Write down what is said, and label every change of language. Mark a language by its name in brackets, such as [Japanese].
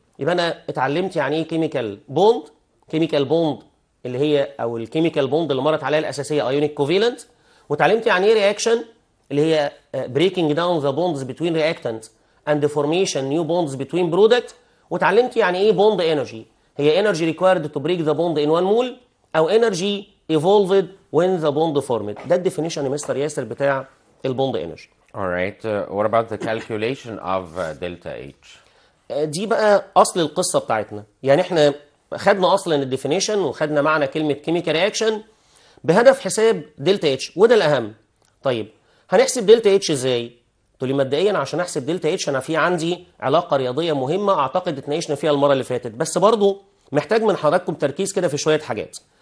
[Arabic] يبقى انا اتعلمت يعني ايه كيميكال بوند، كيميكال بوند اللي هي او الكيميكال بوند اللي مرت عليها الاساسيه ايونيك كوفيلنت، وتعلمت يعني ايه رياكشن اللي هي [English] breaking down the bonds between reactants and the formation new bonds between product، [Arabic] وتعلمت يعني ايه بوند انرجي، هي [English] energy required to break the bond in 1 [Arabic] مول، او [English] energy evolved when the bond formed. [Arabic] ده الديفينيشن يا مستر ياسر بتاع البوند انرجي. [English] All right. What about the calculation of delta H? [Arabic] دي بقى اصل القصه بتاعتنا. يعني احنا خدنا اصلا الديفينيشن وخدنا معنى كلمه كيميكال رياكشن بهدف حساب دلتا اتش، وده الاهم. طيب هنحسب دلتا اتش ازاي؟ تقول لي مبدئيا عشان احسب دلتا اتش انا في عندي علاقه رياضيه مهمه اعتقد اتناقشنا فيها المره اللي فاتت، بس برضو محتاج من حضراتكم تركيز كده في شويه حاجات.